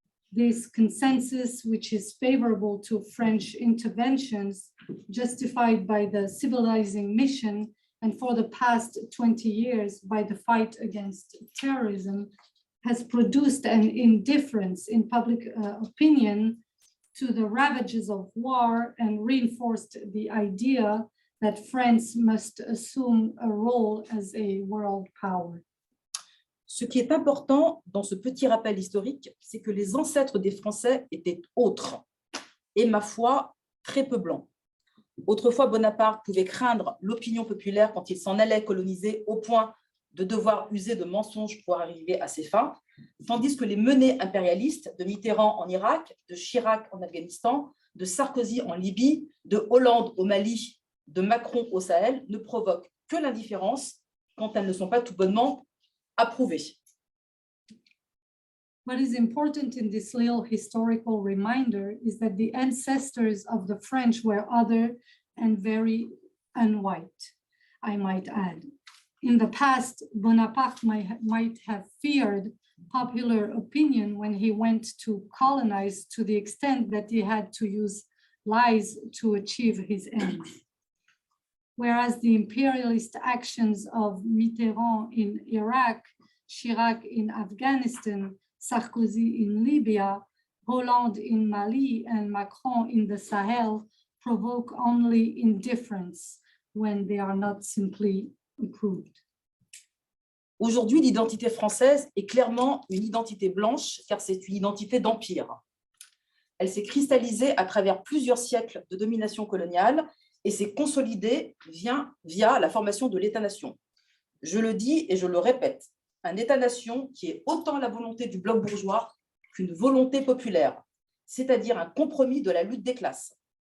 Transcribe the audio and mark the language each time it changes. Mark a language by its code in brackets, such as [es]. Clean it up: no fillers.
[en] This consensus, which is favorable to French interventions, justified by the civilizing mission, and for the past 20 years by the fight against terrorism, has produced an indifference in public opinion to the ravages of war and reinforced the idea that France must assume a role as a world power. [fr] Ce qui est important dans ce petit rappel historique, c'est que les ancêtres des Français étaient autres et, ma foi, très peu blancs. Autrefois, Bonaparte pouvait craindre l'opinion populaire quand il s'en allait coloniser au point de devoir user de mensonges pour arriver à ses fins, tandis que les menées impérialistes de Mitterrand en Irak, de Chirac en Afghanistan, de Sarkozy en Libye, de Hollande au Mali, de Macron au Sahel ne provoquent que l'indifférence quand elles ne sont pas tout bonnement approuvées. [en] What is important in this little historical reminder is that the ancestors of the French were other and very unwhite, I might add. In the past, Bonaparte might have feared popular opinion when he went to colonize, to the extent that he had to use lies to achieve his ends. Whereas the imperialist actions of Mitterrand in Iraq, Chirac in Afghanistan, Sarkozy in Libya, Hollande in Mali, and Macron in the Sahel provoke only indifference when they are not simply approved. [fr] Aujourd'hui, l'identité française est clairement une identité blanche, car c'est une identité d'empire. Elle s'est cristallisée à travers plusieurs siècles de domination coloniale et s'est consolidée via la formation de l'État-nation. Je le dis et je le répète, un État-nation qui est autant la volonté du bloc bourgeois qu'une volonté populaire, c'est-à-dire un compromis de la lutte des classes.